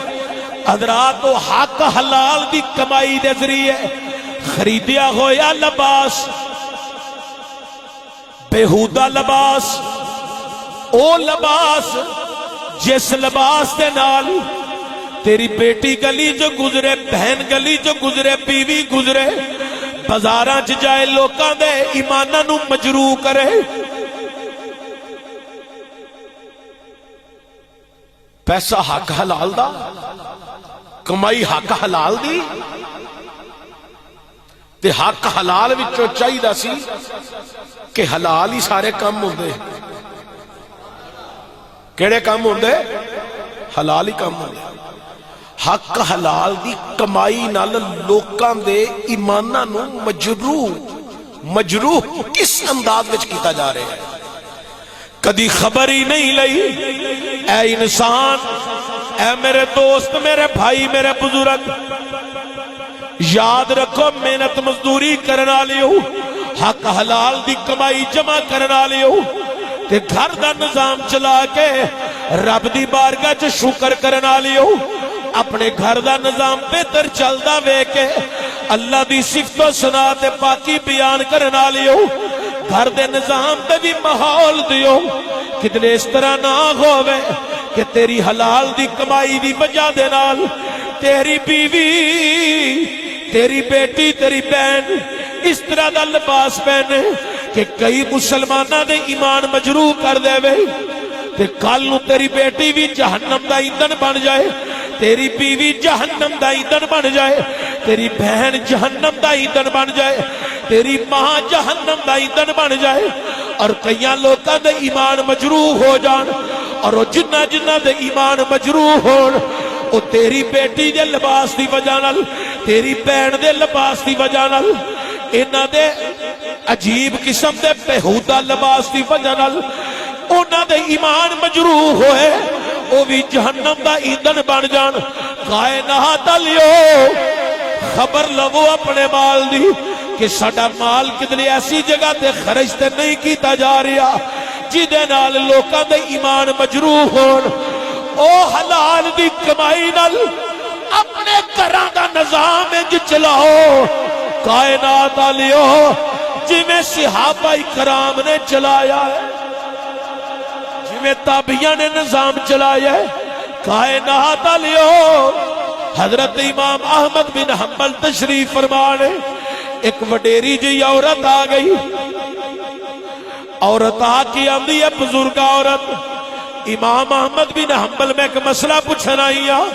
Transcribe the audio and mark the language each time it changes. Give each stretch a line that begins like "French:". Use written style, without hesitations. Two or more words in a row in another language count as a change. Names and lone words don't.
Urdu: حضرات او حق حلال
Punjabi: دی کمائی دے ذریعے خریدیا ہویا لباس، بےہودہ لباس، او لباس جس لباس دے نال تیری بیٹی گلی جو گزرے، بہن گلی جو گزرے، بیوی گزرے، بازاراں چ جائے لوکاں دے ایماناں نو مجروح کرے. پیسہ حق حلال دا، کمائی حق حلال دی، تے حق حلال وچوں چاہیدا سی کہ حلال ہی سارے کام ہوندے. کیڑے کام ہوندے؟ حلال ہی کام ہوندے. حق حلال دی کمائی نال لوکاں دے ایماناں نو مجروح کس انداز وچ کیتا جا رہا ہے؟ کدی خبر ہی نہیں لئی. اے انسان، اے میرے دوست، میرے بھائی، میرے بزرگ، یاد رکھو محنت مزدوری کرن والیو، حق حلال دی کمائی جمع کرن والیو، تے گھر دا نظام چلا کے رب دی بارگاہ چ شکر کرن والیو، اپنے گھر دا نظام بہتر چلدا ویکھ کے اللہ دی صفت و ثنا تے پاکی بیان کرن والیو، گھر دے نظام تے بھی ماحول دیو کتنے اس طرح نہ ہووے کہ تیری حلال دی کمائی دی وجہ دے نال تیری بیوی، تیری بیٹی، تیری بہن اس طرح دا لباس پہنے کہ کئی مسلمانہ دے ایمان مجروح کر دے وے، تے کل نو تیری بیٹی بھی جہنم دا ایندھن بن جائے، تیری بیوی جہنم دا ایندھن بن جائے، تیری بہن جہنم دا ایندھن بن جائے، تیری ماں جہنم دا ایندھن بن جائے، اور کئیاں لوکاں دے ایمان مجروح ہو جان، اور وہ جنہ جنہ دے ایمان مجروح ہون وہ تیری بیٹی دے لباس دی وجہ نال، تیری بہن دے لباس دی وجہ نال، انہاں دے عجیب قسم دے بےہودہ لباس دی وجہ نال انہاں دے ایمان مجروح ہوئے، وہ بھی جہنم دا ایندھن بن جان. کائنات لیو خبر لو اپنے مال دی کہ ساڈا مال کتنی ایسی جگہ تے خرچ تے نہیں کیتا جا رہا جدے نال لوکاں دے ایمان مجروح ہون. او حلال دی کمائی نال اپنے گھراں دا نظام انج چلاؤ کائنات لیو جویں صحابہ کرام نے چلایا ہے، جویں تابعیاں نے نظام چلایا ہے. کائنات لیو حضرت امام احمد بن حنبل تشریف فرمانے، ایک وڈیری جی عورت آ گئی، عورت آ کے آندی ہے بزرگ عورت، امام احمد بن حنبل میں ایک مسئلہ پوچھنا آئی ہاں.